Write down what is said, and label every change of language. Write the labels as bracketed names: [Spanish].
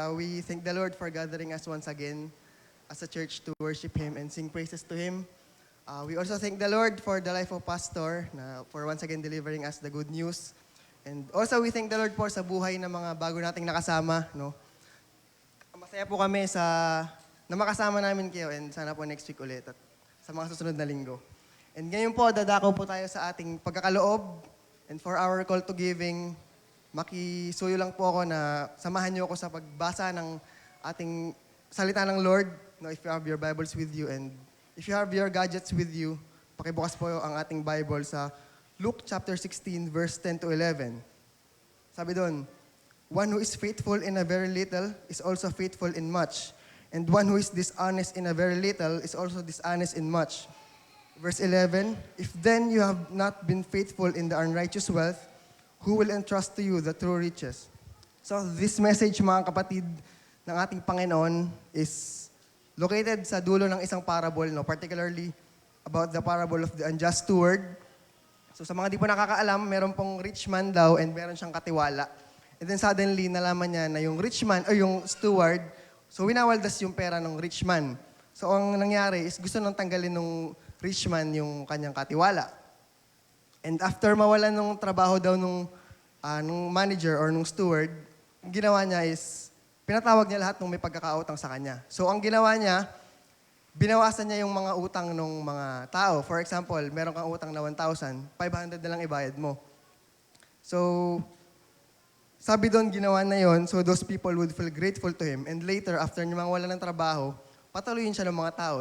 [English] We thank the Lord for gathering us once again as a church to worship Him and sing praises to Him. We also thank the Lord for the life of Pastor for once again delivering us the good news. And also we thank the Lord [Filipino] po sa buhay ng mga bago nating nakasama. No? Masaya po kami na makasama namin kayo and sana po next week ulit at sa mga susunod na linggo. And ngayon po, dadako po tayo sa ating pagkakaloob. And for our call to giving, makisuyo lang po ako na samahan niyo ako sa pagbasa ng ating salita ng Lord. [English] No, if you have your Bibles with you and if you have your gadgets with you, [Filipino] pakibukas po ang ating Bible sa [English] Luke chapter 16, verse 10 to 11. [Filipino] Sabi doon, [English] one who is faithful in a very little is also faithful in much. And one who is dishonest in a very little is also dishonest in much. Verse 11, if then you have not been faithful in the unrighteous wealth, who will entrust to you the true riches? [Filipino] So this message, mga kapatid, ng ating Panginoon is located sa dulo ng isang parable, no? [English] Particularly about the parable of the unjust steward. [Filipino] So sa mga di po nakakaalam, meron pong rich man daw and meron siyang katiwala. And then suddenly, nalaman niya na yung rich man, o yung steward, so winawaldas yung pera ng rich man. So ang nangyari is gusto nang tanggalin ng rich man yung kanyang katiwala. And after mawalan ng trabaho daw nung nung manager or nung steward, ang ginawa niya is, pinatawag niya lahat ng may pagkakautang sa kanya. So ang ginawa niya, binawasan niya yung mga utang ng mga tao. For example, meron kang utang na 1,000, 500 na lang ibayad mo. [English] So, [Filipino] sabi doon, ginawa na yon, [English] so those people would feel grateful to him. [Filipino] And later, after niya wala ng trabaho, patuloyin siya ng mga tao.